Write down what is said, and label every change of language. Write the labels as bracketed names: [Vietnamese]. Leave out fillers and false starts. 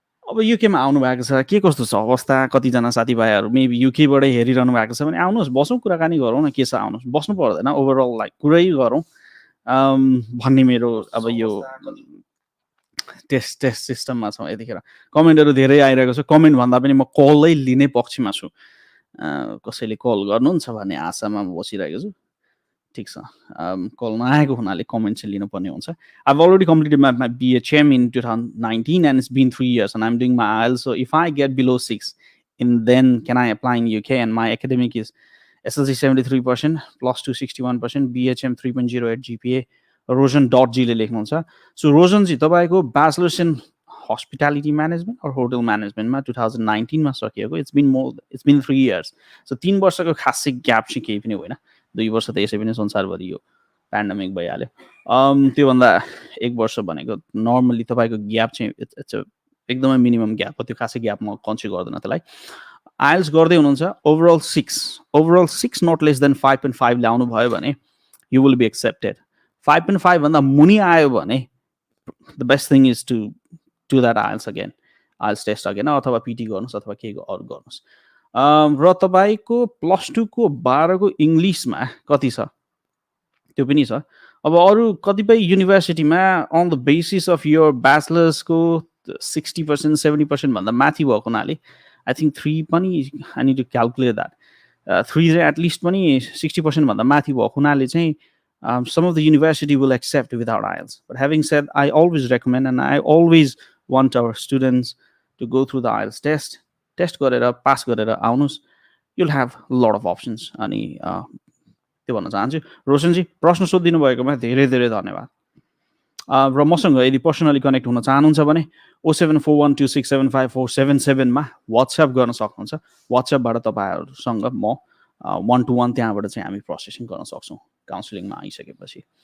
[Nepali] अब युकेमा आउनु भएको छ, के कस्तो छ अवस्था, कतिजना साथीभाइहरू मेबी युकेबाटै हेरिरहनु भएको छ भने आउनुहोस्, बसौँ, कुराकानी गरौँ न, के छ, आउनुहोस्, बस्नु पर्दैन, ओभरअल लाइक कुरै गरौँ भन्ने मेरो अब यो टेस्ट सिस्टममा छौँ यतिखेर। कमेन्टहरू धेरै आइरहेको छ, कमेन्ट भन्दा पनि म कलै लिने पक्षमा छु। कसैले कल गर्नुहुन्छ भन्ने आशामा म बसिरहेको छु। ठिक छ, कल नआएको हुनाले कमेन्ट चाहिँ लिनुपर्ने हुन्छ। [English] I've already completed my BHM in 2019 and it's been 3 years and I'm doing my IELTS. So if I get below 6, then can I apply in UK? And my academic is SLC 73%, plus 2 61%, BHM 3.08 GPA, rojan.g [Nepali] ले लेख्नुहुन्छ। So रोजन जी तपाईँको bachelors in hospitality management or hotel म्यानेजमेन्टमा 2019 मा सकिएको। [English] It's been 3 years। [Nepali] So 3 वर्षको खासै gap चाहिँ केही पनि होइन। 2 वर्ष त यसै पनि संसारभरि यो पेन्डेमिक भइहाल्यो। त्योभन्दा 1 वर्ष भनेको नर्मली तपाईँको ग्याप चाहिँ इट्स एकदमै मिनिमम ग्याप हो, त्यो खासै ग्याप म कन्सिडर गर्दैन त्यसलाई। आइएल्स गर्दै हुनुहुन्छ, ओभरअल 6 नट लेस देन 5.5 ल्याउनु भयो भने [English] You will be accepted. [Nepali] 5.5 भन्दा मुनि आयो भने [English] the best thing is to do that IELTS again, [Nepali] IELTS test again, अथवा पिटी गर्नुहोस् अथवा केही अरू गर्नुहोस्। र तपाईँको +2 को 12 को इङ्ग्लिसमा कति छ त्यो पनि छ। अब अरू कतिपय युनिभर्सिटीमा on the basis of your ब्याचलर्सको 60% 70% भन्दा माथि भएको हुनाले आई थिङ्क 3 पनि [English] I need to calculate that, [Nepali] 3 चाहिँ एटलिस्ट पनि 60% भन्दा माथि भएको हुनाले चाहिँ [English] some of the university will accept without IELTS. But having said, I always recommend and I always want our students to go through the IELTS test [Nepali] गरेर pass गरेर आउनुहोस्, [English] you'll have a lot of options। [Nepali] अनि त्यो भन्न चाहन्छु। रोशनजी, प्रश्न सोधिदिनु भएकोमा धेरै धेरै धन्यवाद। र मसँग यदि पर्सनली कनेक्ट हुन चाहनुहुन्छ भने 0741267547 मा वाट्सएप गर्न सक्नुहुन्छ। वाट्सएपबाट तपाईँहरूसँग म 1-to-1 त्यहाँबाट चाहिँ हामी प्रोसेसिङ गर्न सक्छौँ काउन्सिलिङमा आइसकेपछि।